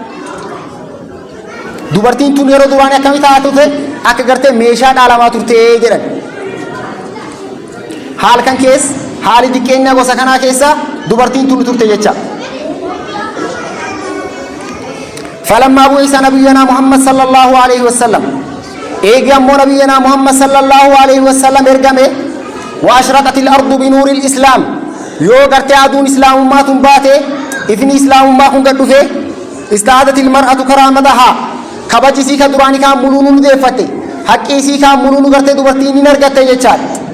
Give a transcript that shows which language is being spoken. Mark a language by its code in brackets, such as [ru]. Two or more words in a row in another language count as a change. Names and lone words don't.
[om] dubartiin tun yeroo duraanii akkami taatute akka gartee meeshaa dhaalamaa turtee jedhan haal kan kees haali diqqeenya gosa kanaa keessa dubartiin tun turte jecha falammaa bu'isa nabiyyanaa muhammad [ar] صلى الله عليه وسلم [om] eegi ammoo nabiyyanaa muhammad [ar] صلى الله عليه وسلم [om] ergame [ar] وأشرقت الأرض بنور الإسلام [om] yoo gartee aduun islaamummaa tun baate ifni islaamummaa kun gad dhufe [ar] استعادت المرأة كرامتها [om] kabajisii ka duraanii kaan muluu nu deeffatte haqqii isii kaan muluu nu gartee dubartiin hin argatte jechaadha